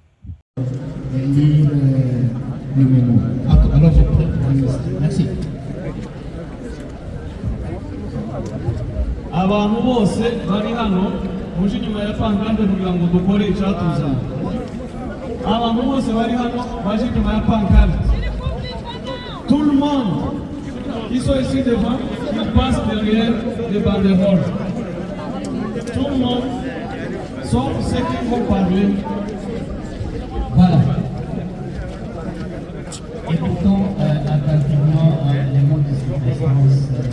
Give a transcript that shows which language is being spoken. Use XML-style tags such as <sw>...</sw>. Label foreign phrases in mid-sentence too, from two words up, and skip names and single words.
<fr>Merci.</fr> <rw>Abantu bose bari hano muje nyuma ya pankarte kugira ngo dukore icyatuzana. Abantu bose bari hano baje nyuma ya pankarte.</rw> <fr>Tout le monde qui sont ici devant, qui passe derrière les banderoles. Tout le monde, sauf ceux qui vont parler. Voilà. Et pourtant, attentivement, les mots de circonstance.</fr>